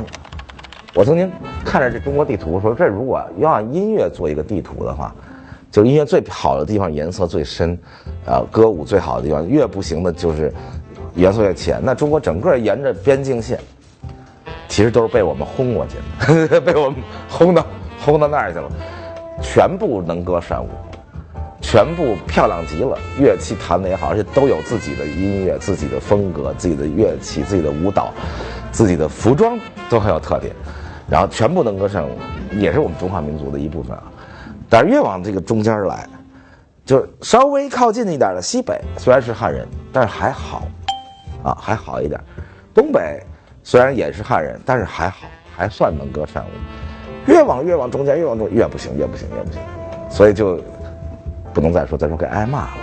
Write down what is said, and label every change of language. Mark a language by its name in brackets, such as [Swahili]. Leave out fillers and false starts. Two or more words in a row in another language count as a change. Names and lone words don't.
[Chinese] 我曾經看着這中國地圖說，這如果要按音樂做一個地圖的話，就是音樂最好的地方顏色最深，歌舞最好的地方越不行的就是顏色越淺。那中國整個沿着邊境線，其實都是被我們轟過去的，被我們轟到那兒去了，全部能歌善舞，全部漂亮極了，樂器彈得也好，而且都有自己的音樂、自己的風格、自己的樂器、自己的舞蹈、自己的服裝都很有特点，然後全部能歌善舞，也是我們中華民族的一部分啊。但是越往這個中間來，就稍微靠近一點的西北，雖然是漢人，但是還好啊，還好一點。東北雖然也是漢人，但是還好，還算能歌善舞。越往中間，越不行，所以就不能再說給挨罵了。